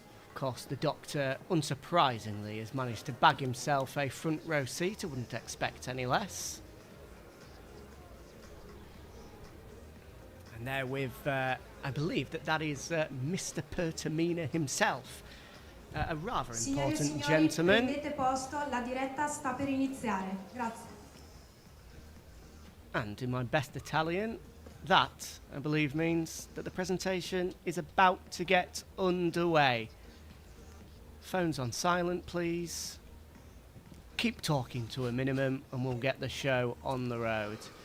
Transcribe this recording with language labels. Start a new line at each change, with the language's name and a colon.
English: Of course, the Doctor, unsurprisingly, has managed to bag himself a front row seat. I wouldn't expect any less. And there with, I believe that is Mr. Pertamina himself. A rather important gentleman.
Italian: Prendete posto, la diretta sta per iniziare. Grazie.
English: And in my best Italian, that, I believe, means that the presentation is about to get underway. Phones on silent, please. Keep talking to a minimum and we'll get the show on the road.